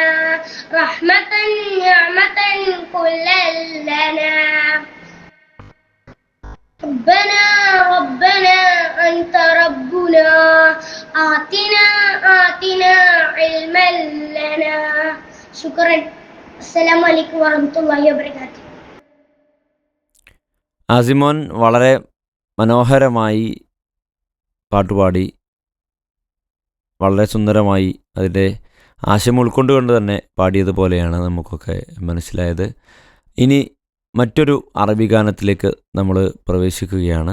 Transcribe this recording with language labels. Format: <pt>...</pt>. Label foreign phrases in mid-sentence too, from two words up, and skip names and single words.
<ar>رحمة نعمة كل لنا. ربنا ربنا أنت ربنا آتنا علما لنا. شكرا. السلام عليكم ورحمة الله وبركاته.</ar> <ml>ആസിമോൻ വളരെ മനോഹരമായി പാട്ടുപാടി, വളരെ സുന്ദരമായി അതിൻ്റെ ആശയം ഉൾക്കൊണ്ടുകൊണ്ട് തന്നെ പാടിയതുപോലെയാണ് നമുക്കൊക്കെ മനസ്സിലായത്. ഇനി മറ്റൊരു അറബി ഗാനത്തിലേക്ക് നമ്മൾ പ്രവേശിക്കുകയാണ്.</ml>